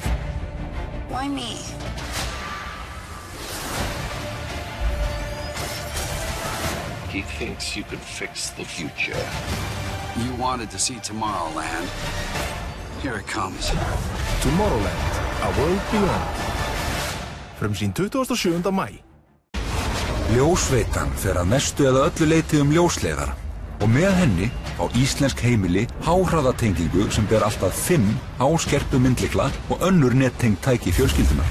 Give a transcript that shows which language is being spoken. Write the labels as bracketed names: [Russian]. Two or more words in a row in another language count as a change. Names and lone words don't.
[English] Why me? He thinks you can fix the future. You wanted to see Tomorrowland. Here it comes. Tomorrowland, a world beyond. [Icelandic] Frumsýnd 27. maí. Ljósveitan fer að mestu eða öllu leyti ljósleiðara og með henni á íslensk heimili háhraðatengingu sem ber alltaf 5 háskerpu myndlykla og önnur nettengd tæki fjölskyldunar.